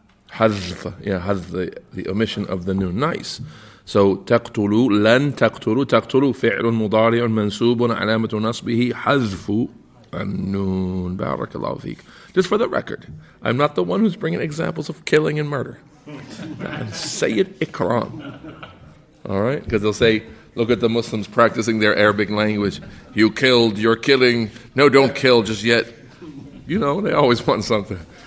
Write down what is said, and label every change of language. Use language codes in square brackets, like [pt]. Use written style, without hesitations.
[en] حذف, yeah, حذف the omission of the noon. Nice. [ar] So تقتلوا, لن تقتلوا. تقتلوا فعل مضارع منصوب علامة نصبه حذف النون. بارك الله فيك. [en] Just for the record, I'm not the one who's bringing examples of killing and murder. And Sayyid Ikram. All right, because they'll say, look at the Muslims practicing their Arabic language. You killed, you're killing. No, don't kill just yet. You know, they always want something.